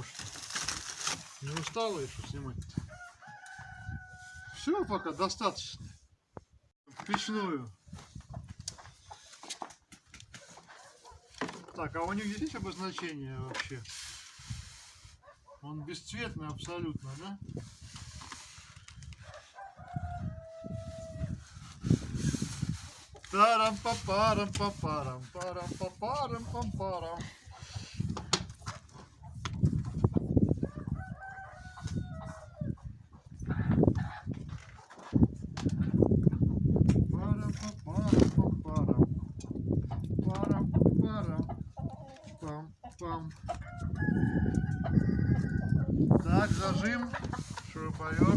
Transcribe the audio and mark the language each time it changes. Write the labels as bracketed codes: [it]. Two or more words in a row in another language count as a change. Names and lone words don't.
[ru] Не устала еще снимать? Все, пока достаточно. В печную. Так, а у них здесь есть обозначение вообще? Он бесцветный абсолютно, да? Тарам-па-парам-па-парам, парам-па-парам-пам-парам. Парам-па-парам-пам-парам. Парам-парам-пам-пам. Так, зажим, шуруповерт.